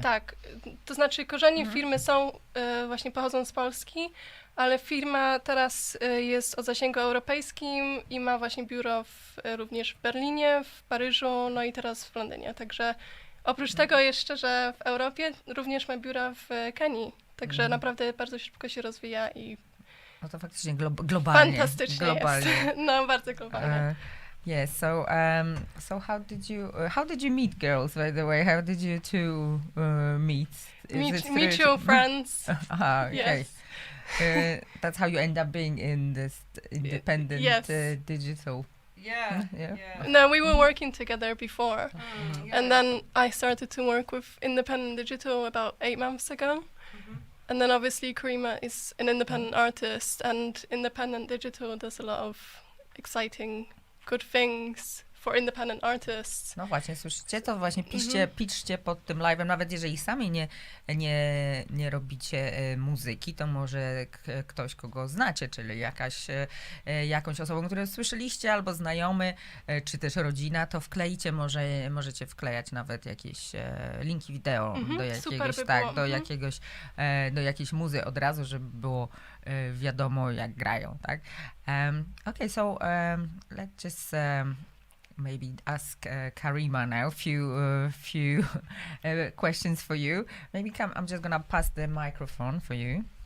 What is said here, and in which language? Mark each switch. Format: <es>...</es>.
<pl>Tak, to znaczy korzenie firmy są, właśnie pochodzą z Polski, ale firma teraz jest o zasięgu europejskim i ma właśnie biuro również w Berlinie, w Paryżu, no i teraz w Londynie. Także oprócz tego jeszcze, że w Europie również ma biura w Kenii. Także naprawdę bardzo szybko się rozwija i No to faktycznie globalnie. fantastycznie Globalnie. jest. No, bardzo globalnie.</pl> <en>Yes. So how did you meet girls? By the way, how did you two meet? Is it through- Mutual friends. Aha, okay. Yes. that's how you end up being in this independent Yes. digital. Yeah. Yeah. No, we were working together before. Yeah. And then I started to work with independent digital about 8 months ago. And then obviously Karima is an independent artist, and independent digital does a lot of exciting, good things for independent artists.</en> <pl>No właśnie, słyszycie? To właśnie piszcie pod tym live'em, nawet jeżeli sami nie robicie muzyki, to może ktoś, kogo znacie, czyli jakąś osobą, którą słyszeliście, albo znajomy, czy też rodzina, to wklejcie, możecie wklejać nawet jakieś linki wideo do jakiegoś, do jakiejś muzy od razu, żeby było wiadomo, jak grają, tak?</pl> <en>Okay, so let's just maybe ask Karima now a few questions for you. Maybe I'm just gonna pass the microphone for you.</en>